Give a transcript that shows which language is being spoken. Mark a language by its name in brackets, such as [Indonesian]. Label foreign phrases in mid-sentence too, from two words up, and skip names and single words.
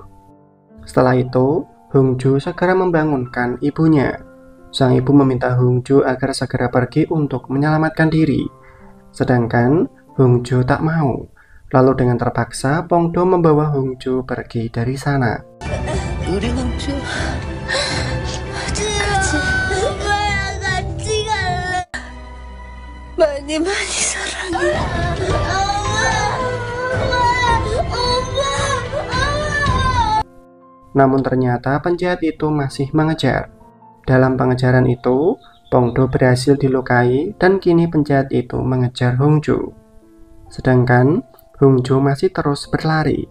[Indonesian] Setelah itu, Hongjo segera membangunkan ibunya. Sang ibu meminta Hongjo agar segera pergi untuk menyelamatkan diri. Sedangkan Hongjo tak mau. Lalu dengan terpaksa Pongdo membawa Hongjo pergi dari sana. [Korean] 우리 홍주 오빠랑 같이 갈래. 많이 많이 사랑해. [Indonesian] Namun ternyata penjahat itu masih mengejar. Dalam pengejaran itu, Pongdo berhasil dilukai dan kini penjahat itu mengejar Hongjo. Sedangkan Hongjo masih terus berlari.